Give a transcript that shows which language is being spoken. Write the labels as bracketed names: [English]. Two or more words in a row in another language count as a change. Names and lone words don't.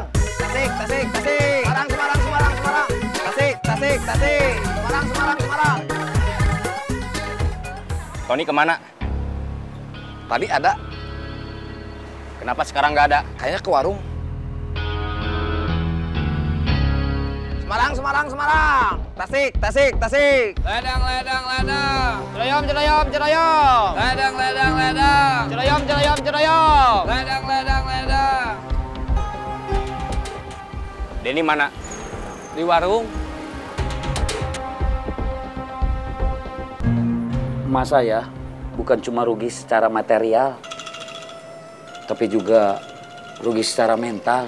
[Indonesian] Tasik, Tasik, Tasik. Semarang, Semarang, Semarang, Semarang. Tasik, Tasik, Tasik. Semarang, Semarang, Semarang. Tony kemana? Tadi ada. Kenapa sekarang nggak ada? Kayaknya ke warung. Semarang, Semarang, Semarang. Tasik, Tasik, Tasik. Ledang, ledang, ledang. Jeroyom, Jeroyom, Jeroyom. Ledang, ledang, ledang. Jeroyom, Jeroyom, Jeroyom. Ledang, ledang, ledang. Denny mana? Di warung. Emak saya bukan cuma rugi secara material, tapi juga rugi secara mental.